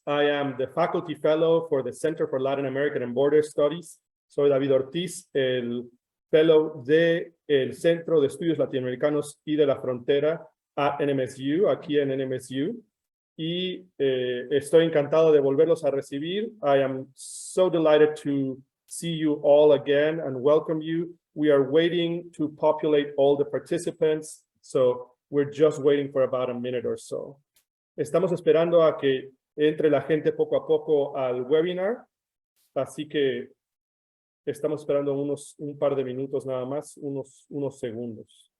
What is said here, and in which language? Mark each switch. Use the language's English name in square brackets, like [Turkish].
[English] I am the faculty fellow for the Center for Latin American and Border Studies. [Spanish] Soy David Ortiz, el fellow del Centro de Estudios Latinoamericanos y de la Frontera a NMSU, aquí en NMSU. Y estoy encantado de volverlos a recibir. [English] I am so delighted to see you all again and welcome you. We are waiting to populate all the participants, so we're just waiting for about a minute or so. [Spanish] Estamos esperando a que entre la gente poco a poco al webinar, así que estamos esperando un par de minutos nada más, unos segundos.